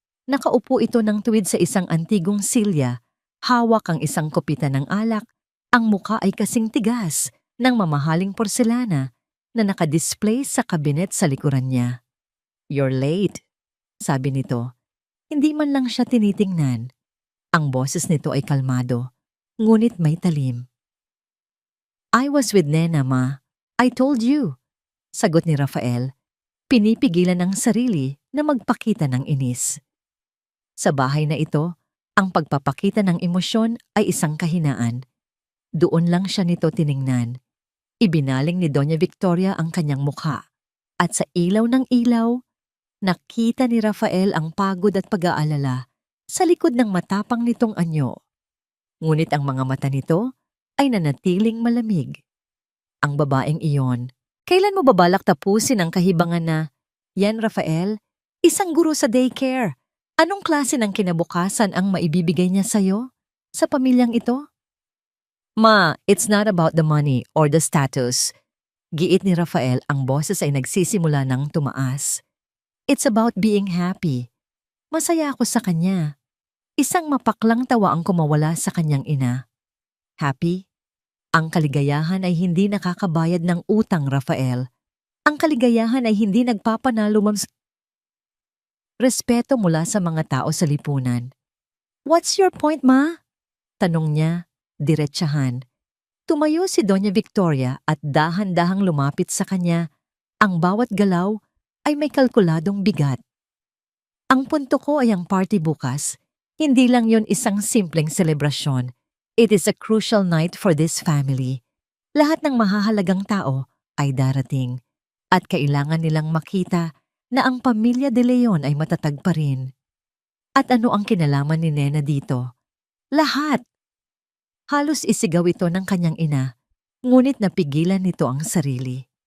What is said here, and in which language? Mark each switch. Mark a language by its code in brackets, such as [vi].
[tl] Nakaupo ito ng tuwid sa isang antigong silya, hawak ang isang kopita ng alak, ang muka ay kasing tigas ng mamahaling porselana na nakadisplay sa kabinet sa likuran niya. [en] "You're late," [tl] sabi nito. Hindi man lang siya tinitingnan. Ang boses nito ay kalmado, ngunit may talim. [en] "I was with Nena, Ma. I told you," [tl] sagot ni Rafael. Pinipigilan ng sarili na magpakita ng inis. Sa bahay na ito, ang pagpapakita ng emosyon ay isang kahinaan. Doon lang siya nito tiningnan. Ibinaling ni Doña Victoria ang kanyang mukha. At sa ilaw ng ilaw, nakita ni Rafael ang pagod at pag-aalala sa likod ng matapang nitong anyo. Ngunit ang mga mata nito ay nanatiling malamig. Ang babaeng iyon, "Kailan mo babalak tapusin ang kahibangan na, yan Rafael, isang guro sa daycare? Anong klase ng kinabukasan ang maibibigay niya sa'yo? Sa pamilyang ito?" [en] "Ma, it's not about the money or the status." [tl] Giit ni Rafael, ang boses ay nagsisimula ng tumaas. [en] "It's about being happy. [tl] Masaya ako sa kanya." Isang mapaklang tawa ang kumawala sa kanyang ina. "Happy? Ang kaligayahan ay hindi nakakabayad ng utang, Rafael. Ang kaligayahan ay hindi nagpapanalo respeto mula sa mga tao sa lipunan." [en] "What's your point, Ma?" [tl] tanong niya, diretsahan. Tumayo si Doña Victoria at dahan-dahang lumapit sa kanya. Ang bawat galaw ay may kalkuladong bigat. "Ang punto ko ay ang party bukas. Hindi lang yon isang simpleng selebrasyon. [en] It is a crucial night for this family. [tl] Lahat ng mahahalagang tao ay darating. At kailangan nilang makita na ang pamilya de Leon ay matatag pa rin." "At ano ang kinalaman ni Nena dito?" "Lahat!" Halos isigaw ito ng kanyang ina, ngunit napigilan nito ang sarili.